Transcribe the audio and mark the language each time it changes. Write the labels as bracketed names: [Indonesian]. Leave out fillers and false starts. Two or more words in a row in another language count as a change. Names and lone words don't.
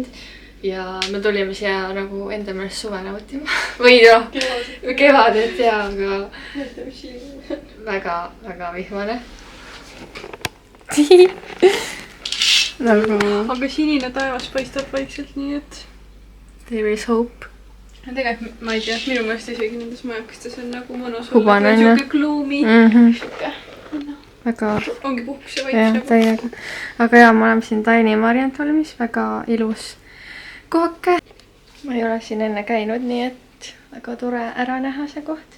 [Estonian] Ja me tulime siia nagu enda meelest suve nautima. Või noh, kevadet ja aga väga vihmane. Aga sinine taevas paistab vaikselt nii, et [English] there is hope. [Estonian] Tegelikult ma ei tea, minu meelest isegi nendes majakastes on nagu mõnus Hubane, olla. Siuke gloomi. Väga ongi puhkus ja jah, vaiks. täiega. Aga jaa, me oleme siin Taini Marienholmis. Väga ilus kohake. Ma ei ole siin enne käinud, nii et väga tore ära näha see koht.